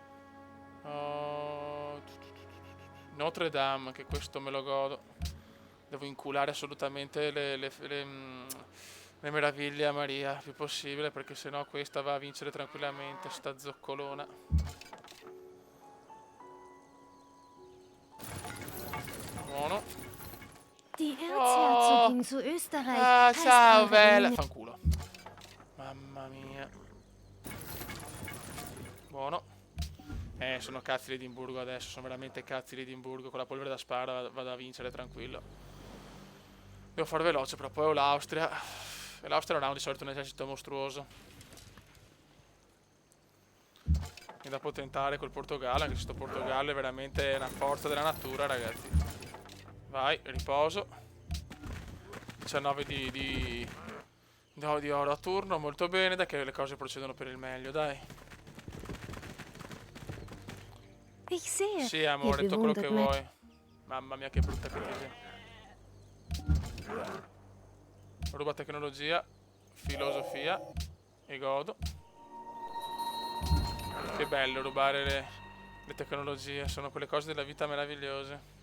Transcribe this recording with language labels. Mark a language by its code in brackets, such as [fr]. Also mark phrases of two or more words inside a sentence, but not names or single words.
[it] Notre Dame, che questo me lo godo. Devo inculare assolutamente le meraviglie a Maria, più possibile, perché sennò questa va a vincere tranquillamente, sta zoccolona. Buono. [de] Die Erzherzogin zu Österreich heißt [it] ciao [de] eure [it] bella. Emil- Fanculo. Mamma mia. Buono. Sono cazzi di Edimburgo adesso, sono veramente cazzi di Edimburgo. Con la polvere da spara vado a vincere tranquillo. Devo fare veloce, però poi ho l'Austria. E l'Austria non ha di solito un esercito mostruoso. E da potentare col Portogallo, anche se sto Portogallo è veramente una forza della natura, ragazzi. Vai, riposo. 19 di oro a turno, molto bene, dai che le cose procedono per il meglio, dai. [de] Ich sehe, [it] Sì, amore, tutto quello che [de] bewundert [it] vuoi. Mamma mia, che brutta che ti sei. Ruba tecnologia, filosofia e godo. Che bello rubare le tecnologie, sono quelle cose della vita meravigliose.